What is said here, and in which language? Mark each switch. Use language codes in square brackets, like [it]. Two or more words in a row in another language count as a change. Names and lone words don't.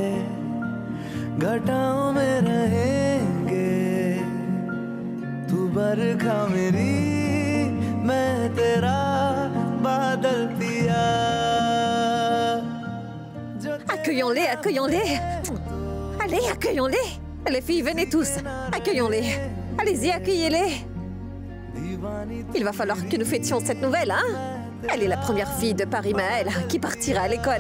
[hi] घटाओं में रहेंगे, तू बरखा मेरी, मैं तेरा बादल पिया। [fr] Accueillons-les, accueillons-les. Allez, accueillons-les. Les filles, venez tous. Accueillons-les. Allez-y, accueillez-les. Il va falloir que nous fêtions cette nouvelle, hein? Elle est la première fille de Pari Mahal qui partira à l'école.